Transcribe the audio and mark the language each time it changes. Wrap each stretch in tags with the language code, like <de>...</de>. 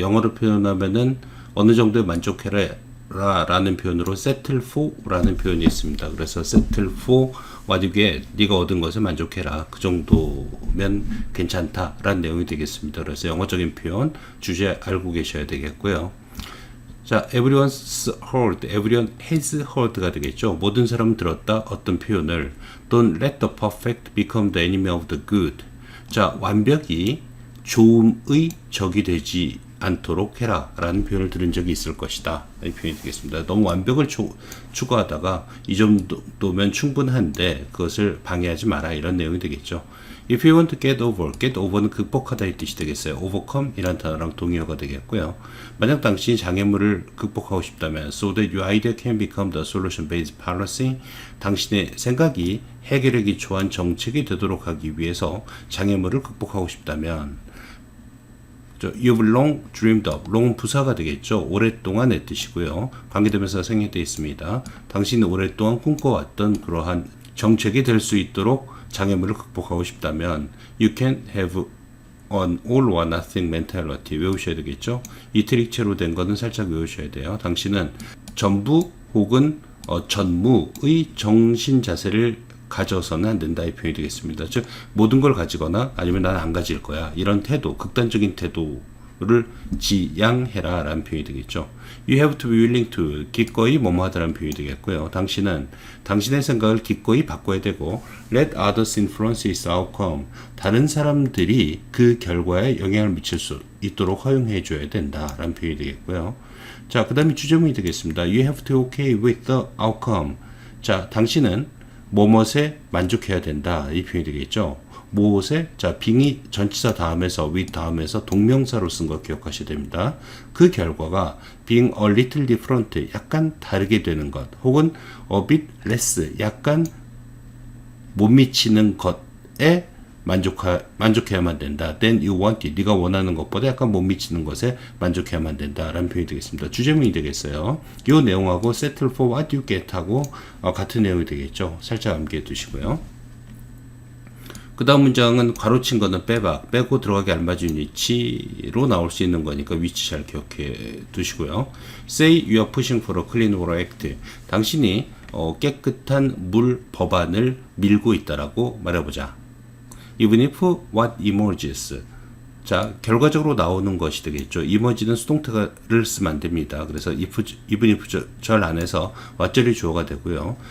<ko>영어로 표현하면은 어느 정도에 만족해라 라는 표현으로 settle for 라는 표현이 있습니다. 그래서</ko> <en>settle for what you get,</en> <ko>네가 얻은 것에 만족해라, 그 정도면 괜찮다 라는 내용이 되겠습니다. 그래서 영어적인 표현 주제 알고 계셔야 되겠고요.</ko> <en>자, everyone's heard, everyone has heard가</en> <ko>되겠죠. 모든 사람은 들었다. 어떤 표현을</ko> <en>Don't let the perfect become the enemy of the good.</en> <ko>자, 완벽이 좋음의 적이 되지 않도록 해라 라는 표현을 들은 적이 있을 것이다, 이 표현이 되겠습니다. 너무 완벽을 추구하다가 이 정도면 충분한데 그것을 방해하지 마라, 이런 내용이 되겠죠.</ko> <en>If you want to get over는</en> <ko>극복하다 이 뜻이 되겠어요. overcome 이란 단어랑 동의어가 되겠고요. 만약 당신이 장애물을 극복하고 싶다면</ko> <en>so that your idea can become the solution based policy,</en> <ko>당신의 생각이 해결하기 좋은 정책이 되도록 하기 위해서 장애물을 극복하고 싶다면</ko> <en>You've long dreamed of,</en> <ko>long은 부사가 되겠죠. 오랫동안의 뜻이고요. 관계대명사가 생략되어 있습니다. 당신이 오랫동안 꿈꿔왔던 그러한 정책이 될 수 있도록 장애물을 극복하고 싶다면</ko> <en>You can have an all or nothing mentality,</en> <ko>외우셔야 되겠죠. 이트릭체로 된 거는 살짝 외우셔야 돼요. 당신은 전부 혹은 전무의 정신 자세를 가져서는 안 된다, 이 표현이 되겠습니다. 즉 모든 걸 가지거나 아니면 나는 안 가질 거야, 이런 태도, 극단적인 태도를 지양해라 라는 표현이 되겠죠.</ko> <en>You have to be willing to,</en> <ko>기꺼이 뭐뭐 하다라는 표현이 되겠고요. 당신은 당신의 생각을 기꺼이 바꿔야 되고</ko> <en>let others influence its outcome,</en> <ko>다른 사람들이 그 결과에 영향을 미칠 수 있도록 허용해 줘야 된다 라는 표현이 되겠고요. 자, 그 다음에 주제문이 되겠습니다.</ko> <en>You have to okay with the outcome.</en> <ko>자, 당신은 뭐뭇에 만족해야 된다, 이 표현이 되겠죠. 무엇에, 자, being이 전치사 다음에서 with 다음에서 동명사로 쓴 거 기억하셔야 됩니다. 그 결과가</ko> <en>being a little different,</en> <ko>약간 다르게 되는 것, 혹은</ko> <en>a bit less,</en> <ko>약간 못 미치는 것에 만족해야만 된다.</ko> <en>Then you want it,</en> <ko>네가 원하는 것보다 약간 못 미치는 것에 만족해야만 된다 라는 표현이 되겠습니다. 주제문이 되겠어요. 이 내용하고</ko> <en>settle for what you get</en> <ko>하고 같은 내용이 되겠죠. 살짝 암기해 두시고요. 그 다음 문장은 괄호친 거는 빼고 들어가기 알맞은 위치로 나올 수 있는 거니까 위치 잘 기억해 두시고요.</ko> <en>Say you are pushing for a clean water act.</en> <ko>당신이 깨끗한 물 법안을 밀고 있다라고 말해보자.</ko> <en>Even if what emerges,</en> <ko>자, 결과적으로 나오는 것이 되겠죠. emerge는 수동태를 쓰면 안 됩니다. 그래서 even if 절 안에서 what절이 주어가 되고요.</ko>